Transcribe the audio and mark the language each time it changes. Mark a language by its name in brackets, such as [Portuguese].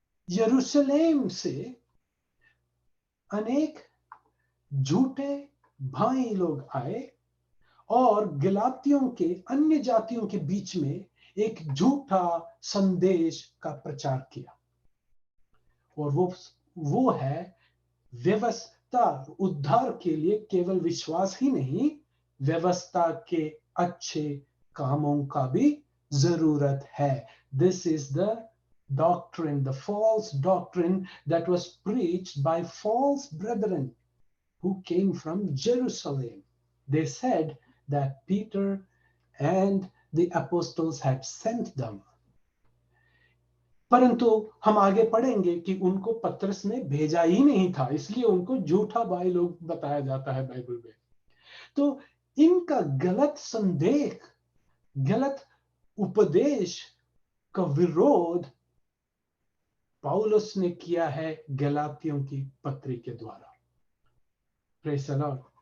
[Hindi] यरूशलेम से अनेक झूठे भाई लोग आए और गलातियों के अन्य जातियों के बीच में एक झूठा संदेश का प्रचार किया। और वो है व्यवस्था। उद्धार के लिए केवल विश्वास ही नहीं, व्यवस्था के अच्छे कामों का भी जरूरत है। [English] This is the doctrine, the false doctrine that was preached by false brethren who came from Jerusalem. They said that Peter and the apostles had sent them. [Hindi] परंतु हम आगे पढ़ेंगे कि उनको पतरस ने भेजा ही नहीं था, इसलिए उनको झूठा भाई लोग बताया जाता है बाइबल में। तो इनका गलत संदेश, गलत उपदेश का विरोध पौलुस ने किया है गलातियों की पत्री के द्वारा। [English] Praise the lord.